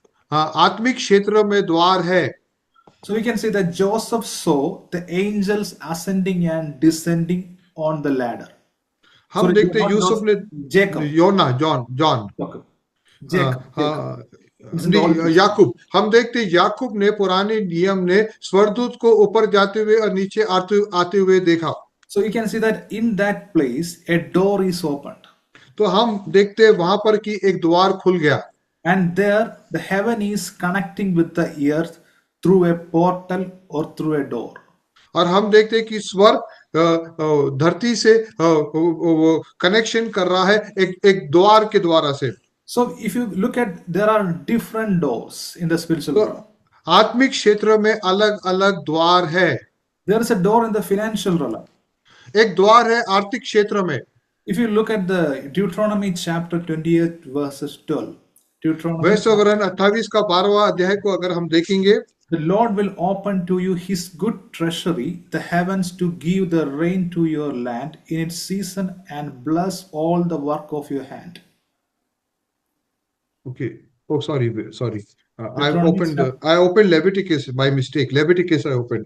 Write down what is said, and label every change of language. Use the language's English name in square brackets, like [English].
[Hindi] हाँ, आत्मिक क्षेत्र में द्वार है। [English] So we can say that Joseph saw the angels ascending and descending on the ladder. [Hindi] हम देखते यूसुफ ने [English] Jacob. John Jacob. [Hindi] याकूब हम देखते याकूब ने पुराने नियम ने स्वर्गदूत को ऊपर जाते हुए और नीचे आते हुए देखा। [English] So you can see that in that place a door is opened. [Hindi] तो हम देखते वहां पर कि एक द्वार खुल गया। [English] And there the heaven is connecting with the earth through a portal or through a door. [Hindi] और हम देखते कि स्वर्ग धरती से कनेक्शन कर रहा है एक द्वार के द्वारा से। [English] So if you look at, there are different doors in the spiritual realm. [Hindi] आत्मिक क्षेत्र में अलग अलग द्वार है। [English] There is a door in the financial realm. [Hindi] एक द्वार है आर्थिक क्षेत्र में। [English] If you look at the Deuteronomy chapter 28 verses 12. [Hindi] वैश्यवरण 28 का 12वां अध्याय को अगर हम देखेंगे, [English] The Lord will open to you his good treasury, the heavens, to give the rain to your land in its season and bless all the work of your hand. Okay. Oh, sorry. I opened Leviticus by mistake. Leviticus I opened.